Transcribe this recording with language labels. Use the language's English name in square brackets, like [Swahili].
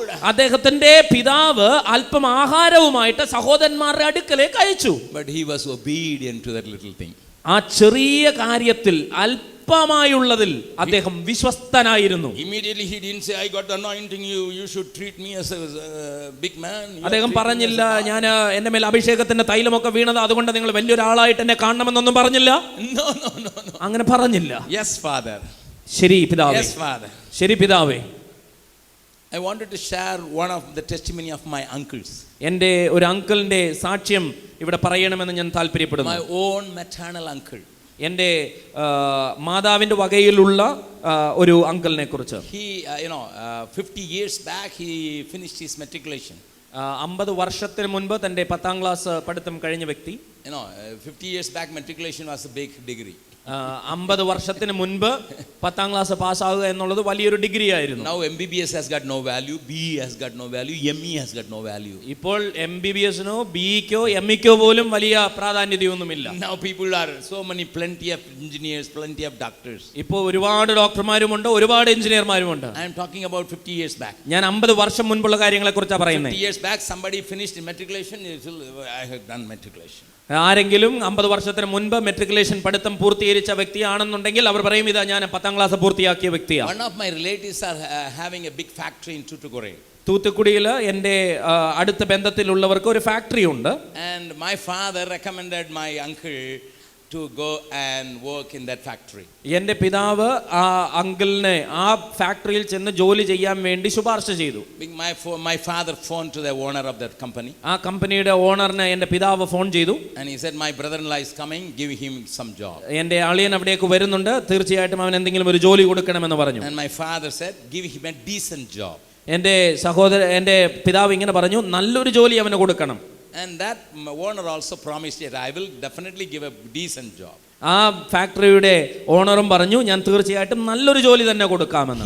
[Malayalam] അദ്ദേഹത്തിന്റെ പിതാവ് അല്പം ആഹാരവുമായിട്ട് സഹോദരന്മാരുടെ അടുക്കലേക്ക് അയച്ചു. [English] But he was obedient to that little thing. [Malayalam] ആ ചെറിയ കാര്യത്തിൽ അല്പമായുള്ളതിൽ അദ്ദേഹം വിശ്വസ്തനായിരുന്നു. [English] Immediately he didn't say, I got anointing you should treat me as a big man. [Malayalam] അദ്ദേഹം പറഞ്ഞില്ല, ഞാൻ എന്റെ മേൽ അഭിഷേകത്തിന്റെ തൈലമൊക്കെ വീണത് അതുകൊണ്ട് നിങ്ങൾ വലിയൊരാളായിട്ട് എന്നെ കാണണമെന്നൊന്നും പറഞ്ഞില്ല. [English] No. [Malayalam] അങ്ങനെ പറഞ്ഞില്ല. [English] Yes father. [Malayalam] ശരി പിതാവേ. [English] Yes father. [Malayalam] ശരി പിതാവേ. [English] I wanted to share one of the testimony of my uncles. [Malayalam] എൻ്റെ ഒരു അങ്കിളിന്റെ സാക്ഷ്യം ഇവിടെ പറയണമെന്ന് ഞാൻ താല്പര്യപ്പെടുന്നു. [English] My own maternal uncle. [Malayalam] എൻ്റെ മാതാവിൻ്റെ വകയിലുള്ള ഒരു അങ്കിളിനെ കുറിച്ച്. [English] He 50 years back he finished his matriculation. [Malayalam] 50 വർഷത്തിന് മുൻപ് തൻ്റെ 10ാം ക്ലാസ് പഠിത്തം കഴിഞ്ഞ വ്യക്തി. [English] 50 years back matriculation was a big degree. [Malayalam] 50 വർഷത്തിന് മുൻപ് 10ാം ക്ലാസ് പാസ്സാകുക എന്നുള്ളത് വലിയൊരു ഡിഗ്രി ആയിരുന്നു. [English] Now MBBS has got no value, BE has got no value, ME has got no value. [Malayalam] ഇപ്പോൾ MBBS-നോ BE-ക്കോ ME-ക്കോ പോലും വലിയ പ്രാധാന്യതയൊന്നുമില്ല. [English] Now people are so many, plenty of engineers, plenty of doctors. [Malayalam] ഇപ്പോൾ ഒരുപാട് ഡോക്ടർമാരുമുണ്ട്, ഒരുപാട് എഞ്ചിനീയർമാരുമുണ്ട്. [English] I am talking about 50 years back. [Malayalam] ഞാൻ 50 വർഷം മുൻപുള്ള കാര്യങ്ങളെ കുറിച്ചാണ് പറയുന്നത്. [English] 50 years back somebody finished matriculation, I have done matriculation. [Malayalam] ആരെങ്കിലും 50 വർഷത്തിന് മുൻപ് മെട്രിക്കുലേഷൻ പഠിത്തം പൂർത്തീകരിച്ച വ്യക്തിയാണെന്നുണ്ടെങ്കിൽ അവർ പറയും ഇതാ ഞാൻ 10ാം ക്ലാസ് പൂർത്തിയാക്കിയ വ്യക്തിയാണ്. [English] One of my relatives are having a big factory in Tuticorin. [Malayalam] തൂത്തുക്കുടിയിൽ എൻ്റെ അടുത്ത ബന്ധത്തിലുള്ളവർക്ക് ഒരു ഫാക്ടറി ഉണ്ട്. [English] And my father recommended my uncle to go and work in that factory. [Malayalam] എൻ്റെ പിതാവ് ആ അങ്കിളിനെ ആ ഫാക്ടറിയിൽ ചെന്ന് ജോലി ചെയ്യാൻ വേണ്ടി ശുപാർശ ചെയ്തു. [English] My father phoned to the owner of that company. [Malayalam] ആ കമ്പനിയുടെ ഓണറിനെ എൻ്റെ പിതാവ് ഫോൺ ചെയ്തു. [English] And he said my brother-in-law is coming, give him some job. [Malayalam] എൻ്റെ അളിയൻ അവിടേക്ക് വരുന്നുണ്ട്, തീർച്ചയായിട്ടും അവൻ എന്തെങ്കിലും ഒരു ജോലി കൊടുക്കണമെന്ന് പറഞ്ഞു. [English] And my father said give him a decent job. [Malayalam] എൻ്റെ പിതാവ് ഇങ്ങനെ പറഞ്ഞു, നല്ലൊരു ജോലി അവന് കൊടുക്കണം. [English] And that owner also promised it, I will definitely give a decent job. [Malayalam] ആ ഫാക്ടറിയുടെ ഓണറും പറഞ്ഞു ഞാൻ തീർച്ചയായിട്ടും നല്ലൊരു ജോലി തന്നെ കൊടുക്കാമെന്ന്.